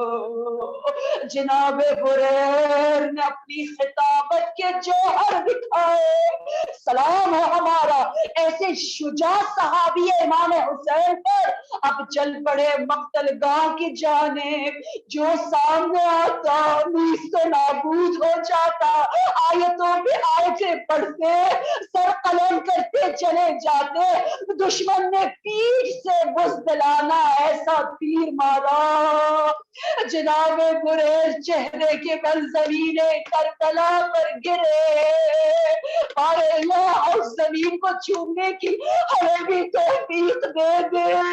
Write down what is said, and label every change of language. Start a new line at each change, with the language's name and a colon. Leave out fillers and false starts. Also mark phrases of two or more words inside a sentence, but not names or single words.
Urdu: جناب بریر نے اپنی خطابت کے جوہر دکھائے، سلام ہے ہمارا ایسے شجاع صحابی امام حسین پر۔ اب چل پڑے مقتل گاہ کی جانب، جو سامنے آتا نیست و نابود ہو جاتا، آیتوں پہ آیتیں پڑھتے، سر قلم کرتے چلے جاتے، دشمن نے پیٹھ سے بزدلانہ ایسا تیر مارا، جناب بریر چہرے کے بل زمین کربلا پر گرے، اور اللہ اس زمین کو چھونے کی ہمیں بھی توفیق دے دے۔